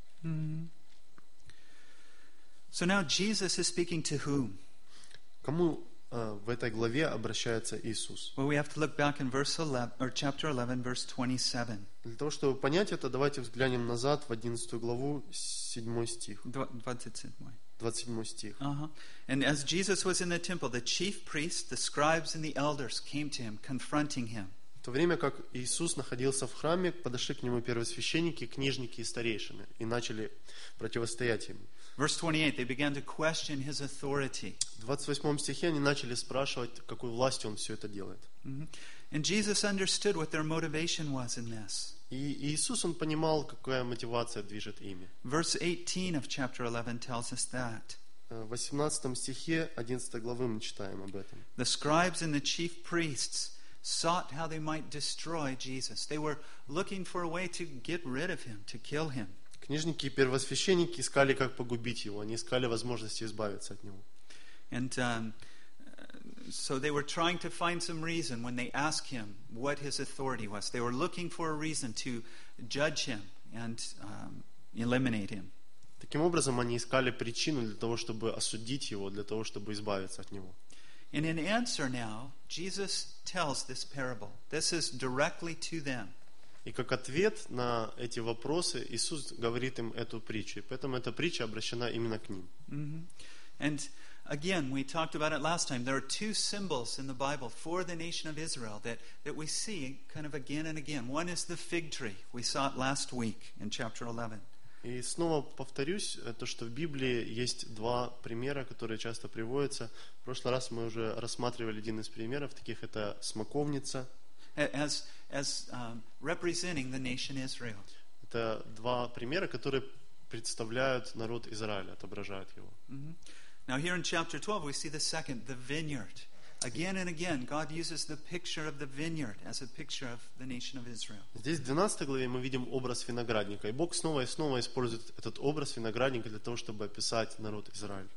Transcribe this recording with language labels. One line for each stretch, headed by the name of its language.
English: So now Jesus is speaking to whom?
Russian: Кому в этой главе обращается Иисус?
English: Well, we have to look back in verse 11, or chapter 11, verse 27.
Russian: Для того, чтобы понять это, давайте взглянем назад в 11 главу, 7 стих.
English: 27.
Russian: 27 стих.
English: And as Jesus was in the temple, the chief priests, the scribes and the elders came to him, confronting him.
Russian: В то время, как Иисус находился в храме, подошли к нему первосвященники, книжники и старейшины и начали противостоять ему.
English: Verse 28, they began to question his authority.
Russian: В 28 стихе они начали спрашивать, какой властью он все это делает.
English: And Jesus understood what their motivation was in this.
Russian: И Иисус, он понимал, какая мотивация движет ими.
English: Verse 18 of chapter 11 tells us that.
Russian: В 18 стихе 11 главы мы читаем об этом.
English: The scribes and the chief priests sought how they might destroy Jesus. They were looking for a way to get rid of him, to kill him.
Russian: Книжники и первосвященники искали, как погубить его. Они искали возможности избавиться от него.
English: And so they were trying to find some reason when they asked him what his authority was. They were looking for a reason to judge him and eliminate him.
Russian: Таким образом, они искали причину для того, чтобы осудить его, для того, чтобы избавиться от него.
English: And in answer now, Jesus tells this parable. This is directly to them.
Russian: И как ответ на эти вопросы, Иисус говорит им эту притчу. И поэтому эта притча обращена именно к ним.
English: And again, we talked about it last time. There are two symbols in the Bible for the nation of Israel that we see kind of again and again. One is the fig tree. We saw it last week in chapter 11.
Russian: И снова повторюсь, то, что в Библии есть два примера, которые часто приводятся. В прошлый раз мы уже рассматривали один из примеров таких, это смоковница.
English: As, as representing the nation Israel.
Russian: Это два примера, которые представляют народ Израиля, отображают его.
English: Now here in chapter 12 we see the second, the vineyard. Again and again God uses the picture of the vineyard as a picture of the nation of Israel.
Russian: Здесь в 12 главе мы видим образ виноградника, и Бог снова и снова использует этот образ виноградника для того, чтобы описать народ Израиль.